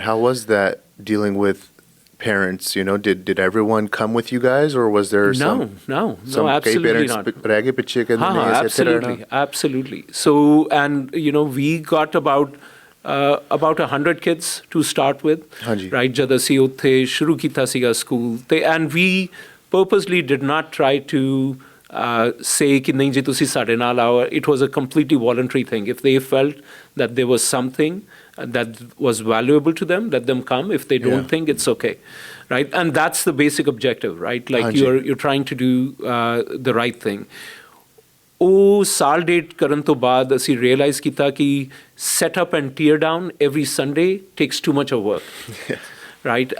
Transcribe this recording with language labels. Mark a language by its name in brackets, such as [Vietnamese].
[English] How was that dealing with parents? Did everyone come with you guys, or was there some absolutely not. Absolutely. So, and we got about 100 kids to start with, right? [Punjabi] Jad ਅਸੀਂ ਉੱਥੇ ਸ਼ੁਰੂ ਕੀਤਾ ਸੀਗਾ school ਤੇ [English] and we purposely did not try to say [Punjabi] ਕਿ ਨਹੀਂ ਜੀ ਤੁਸੀਂ ਸਾਡੇ ਨਾਲ ਆਓ. [English] It was a completely voluntary thing. If they felt that there was something that was valuable to them, let them come. If they don't think, it's okay, right? And that's the basic objective, right? Like you're trying to do the right thing. [Punjabi] ਉਹ ਸਾਲ date ਕਰਨ ਤੋਂ ਬਾਅਦ ਅਸੀਂ realise ਕੀਤਾ ਕਿ [English] set up and tear down every Sunday takes too much of work, right?